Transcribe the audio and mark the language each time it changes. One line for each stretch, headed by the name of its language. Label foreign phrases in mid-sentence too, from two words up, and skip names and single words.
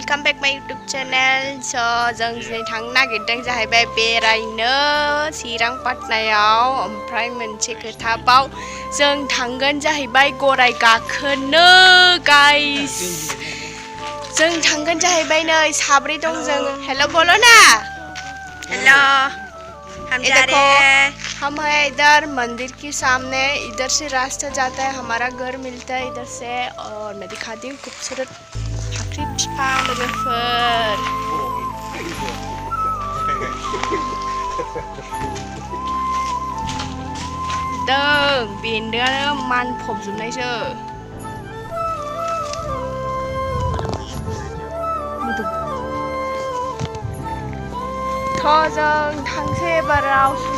English: back my YouTube channel.
Bodo: So जों दिनै थांनो नागिरदों जाहैबाय बेरायनो चिरांपाटनायाव ओमफ्राय मोनसे खोथाबाव जों थांगोन जाहैबाय गराय गाखोनो गाइस जों थांगोन जाहैबाय नै साब्रै दं जों
Hindi: हेलो बोलो ना हेलो हम जा रहे हैं हम है इधर मंदिर के सामने इधर से रास्ता जाता है हमारा घर मिलता है इधर से और मैं दिखाती हूँ
Bodo: खूबसूरत फाख्रि बिफां लोगोफोर दों बेन्दोंआनो मानफबजोबनायसो जों थांसै एबाराव सुरु